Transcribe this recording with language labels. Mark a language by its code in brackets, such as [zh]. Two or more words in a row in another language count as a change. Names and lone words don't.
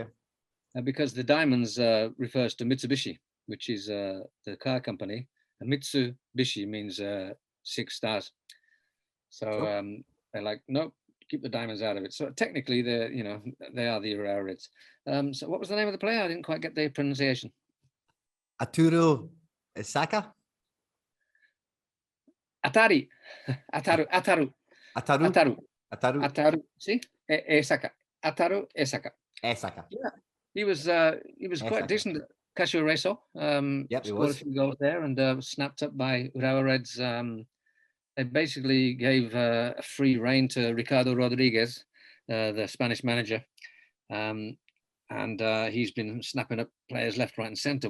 [en] Because the diamonds refers to Mitsubishi, which is the car company. And Mitsubishi means 6 stars. So they're like, nope, keep the diamonds out of it. So technically, they are the Urawa Reds. So what was the name of the player? I didn't quite get the pronunciation. Arturo Isaka? Ataru. See? Isaka. Ataru Isaka. Isaka. Yeah. He was quite decent at Casio Reso. Yep, he scored was. a few goals there and snapped up by Urawa Reds. They basically gave a free rein to Ricardo Rodriguez, the Spanish manager. And he's been snapping up players left, right, and centre.